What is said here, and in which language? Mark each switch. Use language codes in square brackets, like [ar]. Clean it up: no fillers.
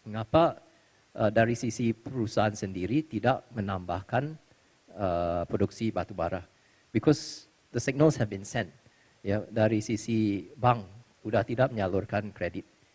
[id] Mengapa dari sisi perusahaan sendiri tidak menambahkan produksi batu bara? [en] Because the signals have been sent. [id] Ya, dari sisi bank sudah tidak menyalurkan kredit.